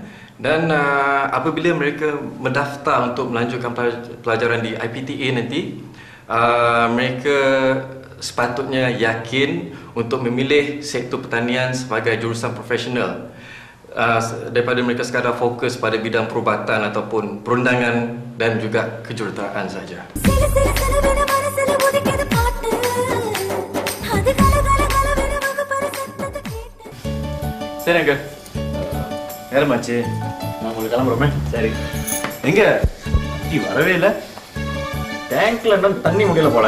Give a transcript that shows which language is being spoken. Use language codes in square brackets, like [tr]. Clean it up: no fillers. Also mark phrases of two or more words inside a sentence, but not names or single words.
[ms] Dan apabila mereka mendaftar untuk melanjutkan pelajaran di IPTA nanti, mereka sepatutnya yakin untuk memilih sektor pertanian sebagai jurusan profesional, daripada mereka sekadar fokus pada bidang perubatan ataupun perundangan dan juga kejuruteraan saja. [ta] சரி அங்க நேரமாச்சு, நான் உங்களுக்கு கிளம்புறோமே. சரி, எங்க நீ வரவே இல்லை? டேங்க்ல இன்னும் தண்ணி முடியல போல.